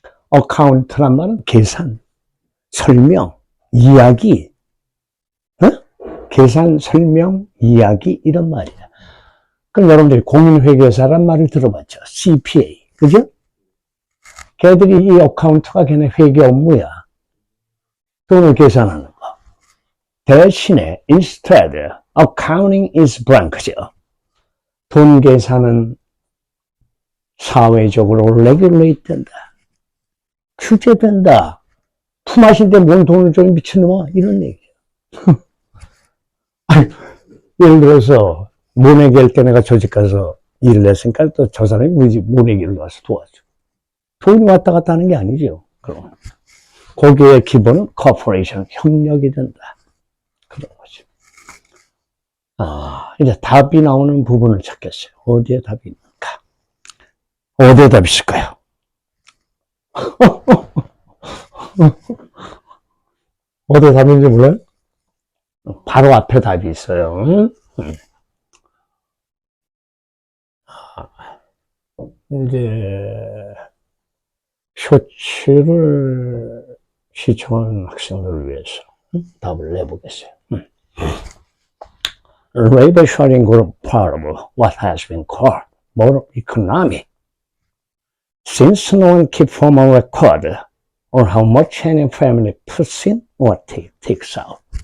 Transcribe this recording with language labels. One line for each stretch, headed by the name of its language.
Korean: 어카운트란 말은 계산, 설명, 이야기, 계산, 설명, 이야기 이런 말이야. 그럼 여러분들이 공인회계사란 말을 들어봤죠. CPA, 그죠? 걔들이 이 어카운트가 걔네 회계 업무야. 돈을 계산하는 거. 대신에
English: instead, accounting is blank죠.
Korean: 돈 계산은 사회적으로 regulate 된다. 규제된다. 품앗인데 뭔 돈을 줘 미친놈아 이런 얘기야. 예를 들어서 모내기 할 때 내가 저집 가서 일을 했으니까 또 저 사람이 모내기를 와서 도와줘. 돈이 왔다 갔다 하는 게 아니죠. 그럼 거기에 기본은 코퍼레이션 협력이 된다. 그런 거죠. 이제 답이 나오는 부분을 찾겠어요. 어디에 답이 있는가? 어디에 답이 있을까요? 어디에 답이 있는지 몰라요? 바로 앞에 답이 있어요. 이제 쇼츠를 시청하는 학생들을 위해서 답을 내보겠어요.
English: Labor sharing group part of what has been called modern economy. Since no one keeps formal record on how much any family puts in or takes out.